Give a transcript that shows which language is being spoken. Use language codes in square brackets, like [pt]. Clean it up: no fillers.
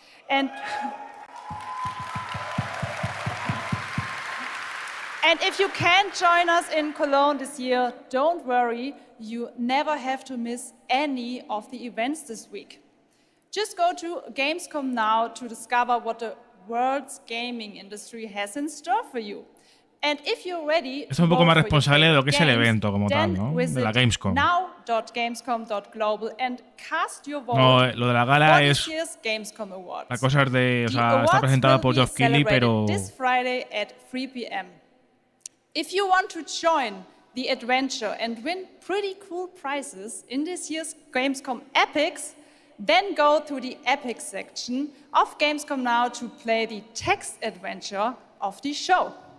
[en] And if you can't join us in Cologne this year, don't worry, you never have to miss any of the events this week. Just go to Gamescom now to discover what the world's gaming industry has in store for you. And if you're ready, [es] Esto es un poco más responsable de lo que es el evento como tal, ¿no? De la Gamescom. [en] Now.gamescom.global and cast your vote. [es] No, lo de la gala es [en] Gamescom Awards. [es] la cosa es de, o sea, está presentada por Geoff Keighley, pero [en] this Friday at 3 p.m. If you want to join the adventure and win pretty cool prizes in this year's Gamescom Epics, then go to the Epics section of Gamescom Now to play the text adventure of the show.